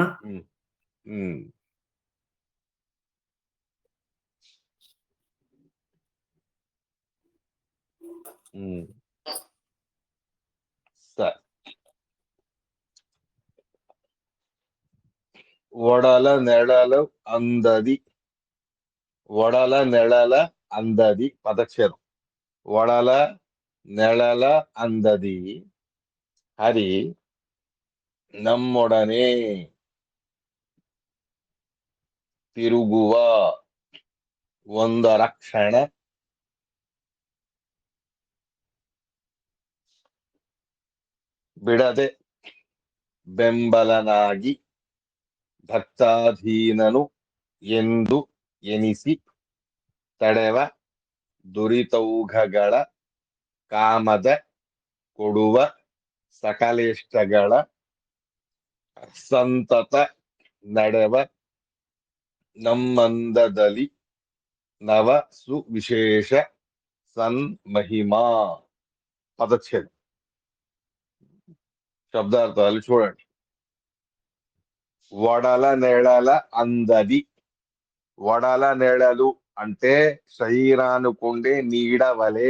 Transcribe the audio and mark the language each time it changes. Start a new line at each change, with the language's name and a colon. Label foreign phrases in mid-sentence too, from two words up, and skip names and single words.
Kannada: ಹ್ಮ್ ಹ್ಮ್ ಹ್ಮ್ ಸರಿ. ಒಡಲ ನೆಳಲ అందది. ಒಡಲ ನೆಳಲ అందది పదచ్ఛేదం. ಒಡಲ ನೆಳಲ అందది హరి ನಮ್ಮೊಡನೆ ತಿರುಗುವ ಒಂದರ ಕ್ಷಣ ಬಿಡದೆ ಬೆಂಬಲನಾಗಿ ಭಕ್ತಾಧೀನನು ಎಂದು ಎನಿಸಿ ತಡೆವ ದುರಿತೌಘಗಳ ಕಾಮದ ಕೊಡುವ ಸಕಲೇಷ್ಟಗಳ ಸಂತತ ನಡೆವ ನಮ್ಮಂದದಲ್ಲಿ ನವ ಸುವಿಶೇಷ ಸನ್ಮಹಿಮಾ.
Telugu: పదచ్ఛేదం. శబ్దార్థాలు చూడండి.
Kannada: ವಡಲ ನೆಳಲ ಅಂದದಿ. ವಡಲ ನೆಳಲು
Telugu: అంటే శరీరానుకుండే నీడ వలె.